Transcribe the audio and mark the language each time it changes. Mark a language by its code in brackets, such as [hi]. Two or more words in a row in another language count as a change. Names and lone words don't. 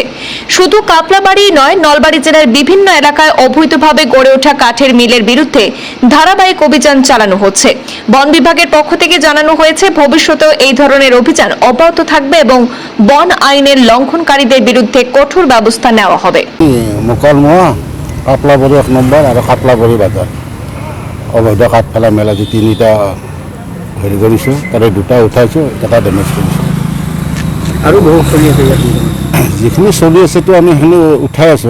[bn] শুধু কাপলাবাড়ি নয়, নলবাড়ী জেলার বিভিন্ন এলাকায় অবৈধভাবে গড়ে ওঠা কাঠের মিলের বিরুদ্ধে ধারাবাহিক অভিযান চালানো হচ্ছে। বন বিভাগের পক্ষ থেকে জানানো হয়েছে, ভবিষ্যতেও এই ধরনের অভিযান অব্যাহত থাকবে এবং বন আইনের লঙ্ঘনকারীদের বিরুদ্ধে কঠোর ব্যবস্থা নেওয়া হবে। [as] মোকালমোয়া, কাপলাবাড়ি 1 নম্বৰ আৰু কাপলাবাড়ি বাজাৰ অবৈধ কাঠ ফেলা মেলা যে 3টা হেৰি কৰিছোঁ, তাৰে 2টা উঠাইছোঁ, এটা ডেমেজ কৰিছোঁ। আৰু বহুত চলি আছে ইয়াত, যিখিনি চলি আছেতো আমি সেইখিনি উঠাই আছোঁ।